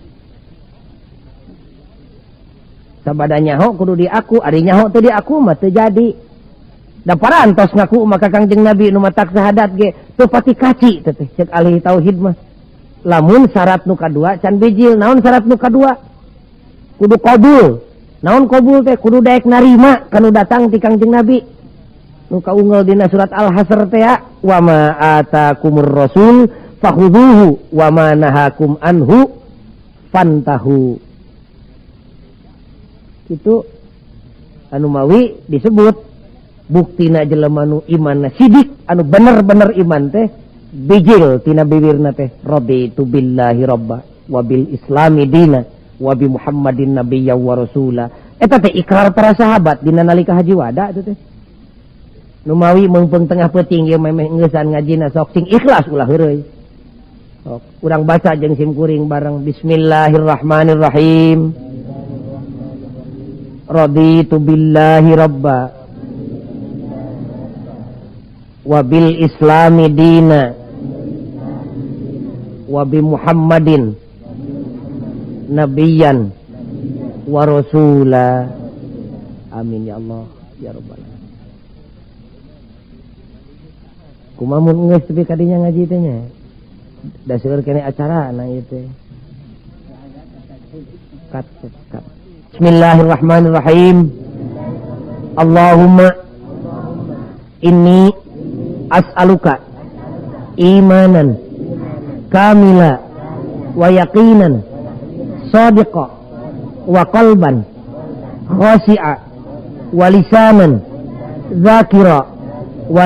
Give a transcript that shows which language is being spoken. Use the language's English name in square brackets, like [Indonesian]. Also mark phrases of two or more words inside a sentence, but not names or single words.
[Sundanese] sabada nyaho kudu diaku ari nyaho teu diaku mah teu jadi da parantos ngaku maka Kangjeng Nabi nu matak sahadat ge teu pati kaci teh cek ahli tauhid mah lamun syarat nu kadua can bijil naon syarat nu kadua kudu qabul. Naon qabul teh kudu daek narima kanu datang ti Kangjeng Nabi. Nu kaunggal dina surat Al-Hasr teh [Arabic] وما آتاكم الرسول فخذوه وما نهاكم عنه فانتهوا. [Sundanese] Kitu anu mawi disebut buktina jelema nu imanna sidik anu bener-bener iman teh bijil tina bibirna teh [Arabic] رضيت بالله ربا وبالإسلام دينا وبمحمد نبيا ورسولا. [Sundanese] Eta teh ikrar para sahabat dina nalika haji wada itu teh. Nu mawi meungpeung tengah peuting ieu memeh ngeusan ngajina sok sing ikhlas ulah heureuy. Sok urang baca jeung sim kuring bareng bismillahirrahmanirrahim. [Arabic] رضيت بالله ربا وبالإسلام دينا وبمحمد نبيا ورسولا. آمين يا الله يا رب العالمين. [Sundanese] Kumaha mun geus tepi kadinya ngaji teh nya da seueur kene acara na ieu teh kat. Bismillahirrahmanirrahim. [Arabic] اللهم إني أسألك إيمانا كاملا ويقينا صادقا وقلبا خاشعا ولسانا ذاكرا و